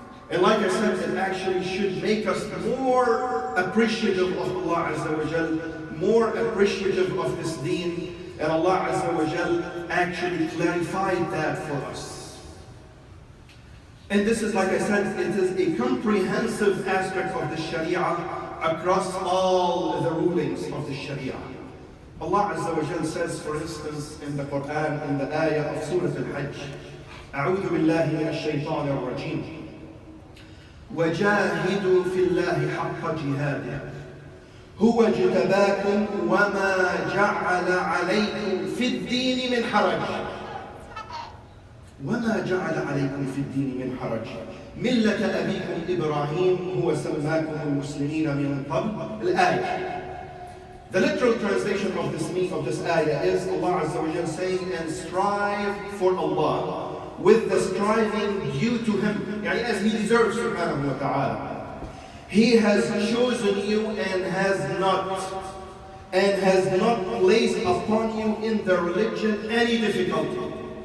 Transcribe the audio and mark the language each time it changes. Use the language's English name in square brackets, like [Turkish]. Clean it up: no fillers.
[English] And like I said, it actually should make us more appreciative of Allah Azza wa Jalla, more appreciative of this deen. And Allah Azza wa Jalla actually clarified that for us. And this is, like I said, it is a comprehensive aspect of the Sharia across all the rulings of the Sharia. Allah Azza wa Jalla says, for instance, in the Quran, in the ayah of Surah Al-Hajj, [Arabic] أعوذ بالله من الشيطان الرجيم وجاهدوا في الله حق جهاده هو اجتباكم وما جعل عليكم في الدين من حرج وما جعل عليكم في الدين من حرج ملة أبيكم إبراهيم هو سماكم المسلمين من قبل الآية. [English] The literal translation of this ayah is Allah Azza wa Jalla saying, and strive for Allah with the striving due to Him, as He deserves, subhanahu wa ta'ala. He has chosen you and has not placed upon you in the religion any difficulty.